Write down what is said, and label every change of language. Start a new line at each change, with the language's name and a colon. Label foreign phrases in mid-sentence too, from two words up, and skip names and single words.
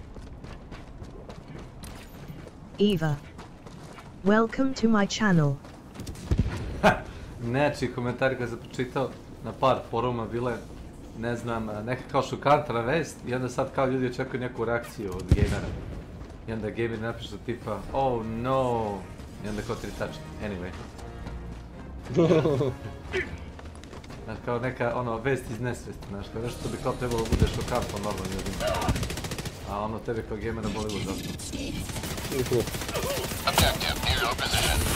Serbian: Eva.
English: Welcome to my channel.
Serbian: Neči komentari kad sam pročitao na par foruma bile, ne znam, neka kao šokantna vest i onda sad kao ljudi očekuju neku reakciju od gamera. I onda gamer napiše tipa,
English: oh no,
Serbian: i onda kao 3 tačke, anyway. Kao neka ono vest iz nesvesti, znaš, kao nešto bi kao trebalo bude šokantno normalno ljudima. A ono tebe kao gamera boli užasno.
English: Objective near your position.